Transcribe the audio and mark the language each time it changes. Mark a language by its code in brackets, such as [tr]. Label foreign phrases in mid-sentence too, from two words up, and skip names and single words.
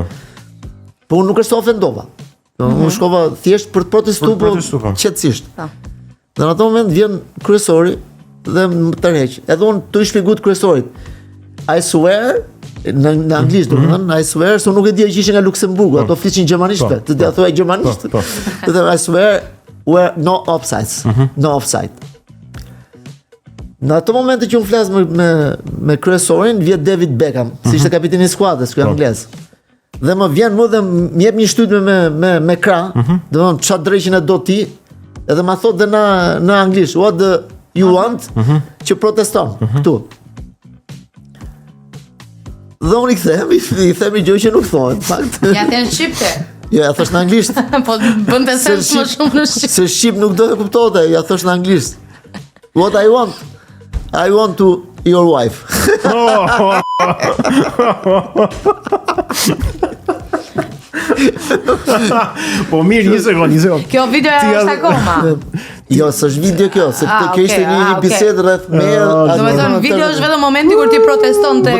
[sq] Po unë nuk është se ofendova. Unë shkova thjesht për të protestuar, po qetësisht. Dhe në ato moment vjen kryesori dhe më tërheq. Edhe unë tu i shpjeguat kryesorit. [en] I swear [sq] në anglisht, domethënë [en] I swear [sq] se unë nuk e dija që ishin nga Luksemburgu, ato flishin gjermanisht, të dia thuaj gjermanisht. [en] Dhe I swear were no offsides, no offside. [sq] Në ato momente që unë flas me kryesorin, vjet David Beckham, si ishte kapiteni i skuadrës, ky anglez. Dhe më vjen mu dhe më jep një shtytje me krah, domethënë çfarë drejqin e do ti, edhe ma thot dhe në anglisht, [en] what do you want, [sq] që proteston këtu. Dhe unë i themi gjë që nuk thohet, fakt. Ja të në Shqipte. Jo, ja thosh në anglisht. Po bënte sens më shumë në Shqip. Se Shqip nuk do të kuptote, ja thosh në anglisht. [en] What I want to your wife. [sq] Po mirë, një sekond. Kjo video është akoma. Jo, s'është video kjo, se kjo ishte një bisedë rreth me. Domethënë video është vetëm momenti kur ti proteston tek.